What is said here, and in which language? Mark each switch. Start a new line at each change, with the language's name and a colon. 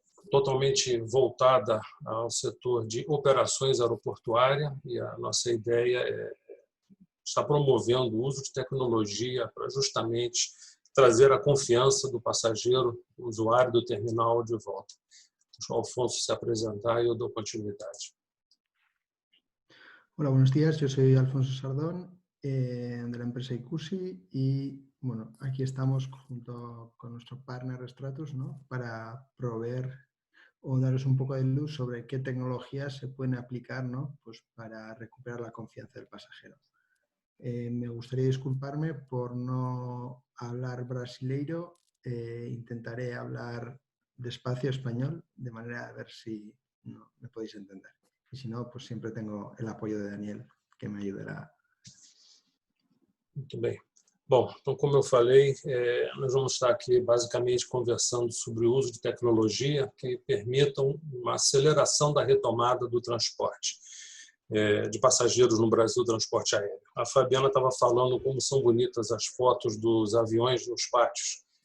Portuguese: totalmente voltada ao setor de operações aeroportuárias, e a nossa ideia é estar promovendo o uso de tecnologia para justamente trazer a confiança do passageiro, do usuário do terminal de volta. Deixa o Alfonso se apresentar e eu dou continuidade.
Spanish: Hola, buenos días. Yo soy Alfonso Sardón, de la empresa Icusi, y bueno, aquí estamos junto con nuestro partner Stratus, ¿no?, para proveer o daros un poco de luz sobre qué tecnologías se pueden aplicar, ¿no?, pues para recuperar la confianza del pasajero. Me gustaría disculparme por no hablar brasileiro, intentaré hablar despacio español, de manera a ver si no, me podéis entender. Y si no, pues siempre tengo el apoyo de Daniel, que me ayudará.
Portuguese: Muito bem. Bom, então, como eu falei, nós vamos estar aqui basicamente conversando sobre o uso de tecnologia que permitam uma aceleração da retomada do transporte de passageiros no Brasil, transporte aéreo. A Fabiana estava falando como são bonitas as fotos dos aviões nos pátios.